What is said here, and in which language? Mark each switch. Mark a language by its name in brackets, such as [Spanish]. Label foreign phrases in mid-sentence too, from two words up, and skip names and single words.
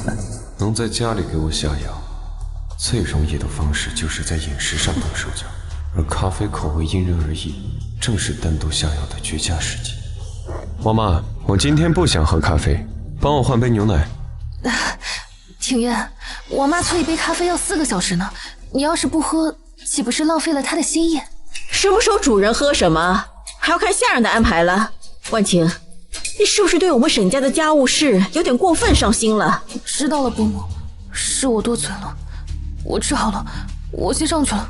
[Chinese] 能在家裡給我下藥，最容易的方式就是在飲食上動手腳，而咖啡口味因人而異，正是單獨下藥的絕佳時機。王媽，我今天不想喝咖啡，幫我換杯牛奶。庭月，我媽催一杯咖啡要4個小時呢，你要是不喝，豈不是浪費了她的心意？什麼時候主人喝什麼，還要看下人的安排了。婉晴，你是不是對我們沈家的家務事有點過分上心了？知道了，伯母，是我多嘴了。我吃好了，我先上去了。